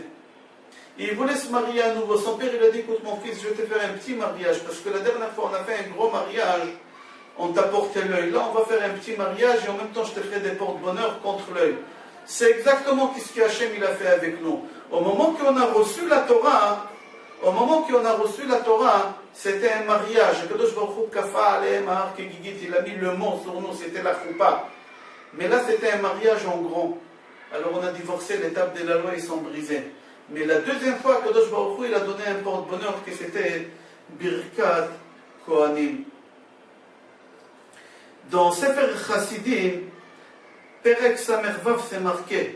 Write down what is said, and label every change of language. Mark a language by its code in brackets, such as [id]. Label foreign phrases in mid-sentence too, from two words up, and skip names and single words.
[fr] Il voulait se marier à nouveau, son père il a dit, écoute mon fils, je vais te faire un petit mariage, parce que la dernière fois on a fait un gros mariage, on t'a porté l'œil, là on va faire un petit mariage, et en même temps je te ferai des porte-bonheur contre l'œil. C'est exactement ce que Hachem il a fait avec nous. Au moment qu'on a reçu la Torah, c'était un mariage. [he] קדוש ברוך הוא כפה עליהם הר כגיגית, [fr] il a mis le mot sur nous, c'était la choupa. Mais là c'était un mariage en grand. Alors on a divorcé, les tables de la loi ils sont brisées. Mais la deuxième fois, [he] קדוש ברוך הוא [fr] il a donné un porte-bonheur que c'était [he] ברכת כהנים. [fr] Dans Sefer Chassidim, Perek Samervav c'est marqué.